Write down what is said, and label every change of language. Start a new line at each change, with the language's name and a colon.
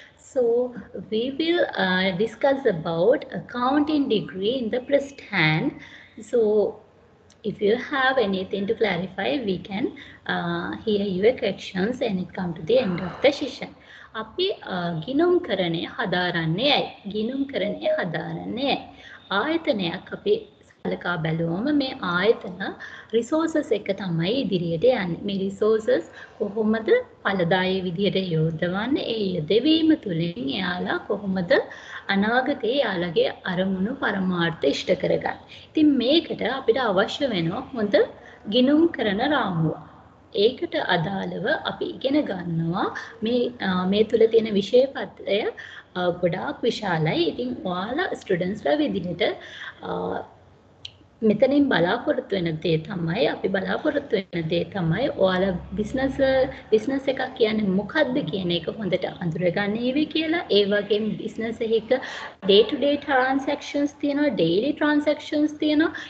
English: So we will discuss about accounting degree in the present hand. So if you have anything to clarify, we can hear your questions and it come to the end of the session.
Sinhala: අපි ගිණුම්කරණය හදාරන්නේ ඇයි? ගිණුම්කරණය හදාරන්නේ ආයතනයක් අපි සලකා බැලුවම මේ ආයතන resources එක තමයි ඉදිරියට යන්නේ. මේ resources කොහොමද ඵලදායී විදිහට යොදවන්නේ? ඒ යොදවීම තුළින් එයාලා කොහොමද අනාගතයේ එයාලගේ අරමුණු පරමාර්ථ ඉෂ්ට කරගන්නේ? ඉතින් මේකට අපිට අවශ්‍ය වෙනවා හොඳ ගිණුම්කරණ රාමුවක්. ඒකට අදාළව අපි ඉගෙන ගන්නවා මේ තුල තියෙන විෂයපත්‍රය ගොඩාක් විශාලයි. ඉතින් ඔයාලා ස්ටුඩන්ට්ස්ලා විදිහට මෙතනින් බලාපොරොත්තු වෙන දේ තමයි අපි බලාපොරොත්තු වෙන දේ තමයි ඔයාලා බිස්නස් එකක් කියන්නේ මොකක්ද කියන එක හොඳට අඳුරගන්නේවි කියලා. ඒ වගේම බිස්නස් එකක
English: day to day transactions
Sinhala: තියෙනවා,
English: daily transactions
Sinhala: තියෙනවා.